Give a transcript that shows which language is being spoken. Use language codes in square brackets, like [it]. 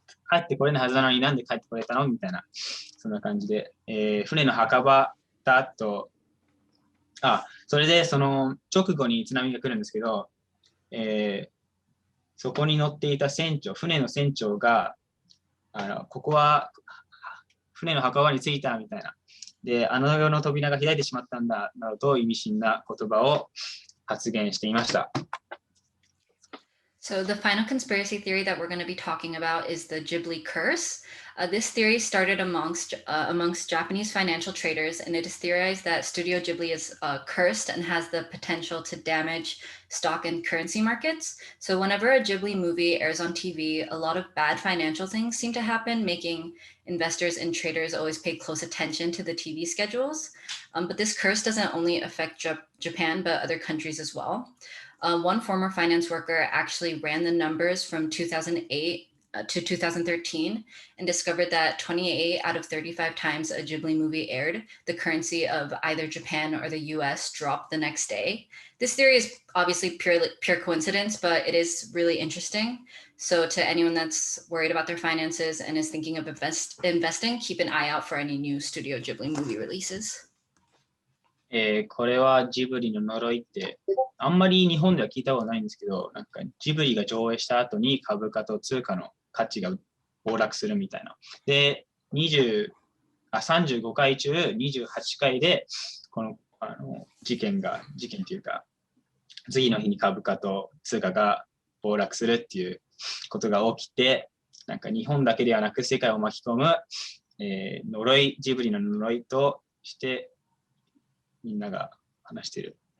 [ja] 帰ってこれないはずなのになんで帰ってこれたのみたいな、そんな感じで、船の墓場だと、それでその直後に津波が来るんですけど、そこに乗っていた船の船長が、ここは船の墓場に着いたみたいな。で、あの世の扉が開いてしまったんだ、などと意味深な言葉を発言していました。 [en] So the final conspiracy theory that we're going to be talking about is the Ghibli curse. This theory started amongst Japanese financial traders, and it is theorized that Studio Ghibli is cursed and has the potential to damage stock and currency markets. So whenever a Ghibli movie airs on TV, a lot of bad financial things seem to happen, making investors and traders always pay close attention to the TV schedules. But this curse doesn't only affect Japan, but other countries as well. One former finance worker actually ran the numbers from 2008 to 2013 and discovered that 28 out of 35 times a Ghibli movie aired, the currency of either Japan or the US dropped the next day. This theory is obviously pure coincidence, but it is really interesting. So to anyone that's worried about their finances and is thinking of investing, keep an eye out for any new Studio Ghibli movie releases. [ja] これはジブリの呪いって、あんまり日本では聞いたことないんですけど、なんかジブリが上映した後に株価と通貨の価値が暴落するみたいな。で、35回中28回で、この事件というか、次の日に株価と通貨が暴落するっていうことが起きて、なんか日本だけではなく世界を巻き込む、ジブリの呪いとしてみんなが話してる。